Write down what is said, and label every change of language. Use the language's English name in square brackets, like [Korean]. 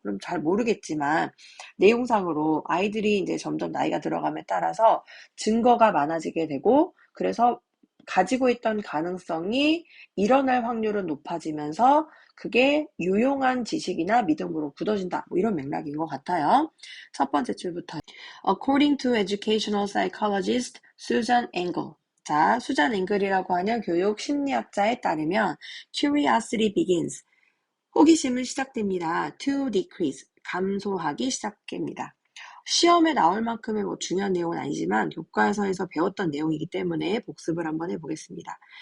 [Korean] 그럼 잘 모르겠지만 내용상으로 아이들이 이제 점점 나이가 들어감에 따라서 증거가 많아지게 되고 그래서 가지고 있던 가능성이 일어날 확률은 높아지면서 그게 유용한 지식이나 믿음으로 굳어진다. 이런 맥락인 것 같아요. 첫 번째 줄부터. [English] According to educational psychologist Susan Engel. [Korean] 자, 수잔 앵글이라고 하는 교육 심리학자에 따르면 [English] curiosity begins. [Korean] 호기심은 시작됩니다. [English] to decrease. [Korean] 감소하기 시작됩니다. 시험에 나올 만큼의 중요한 내용은 아니지만 교과서에서 배웠던 내용이기 때문에 복습을 한번 해보겠습니다.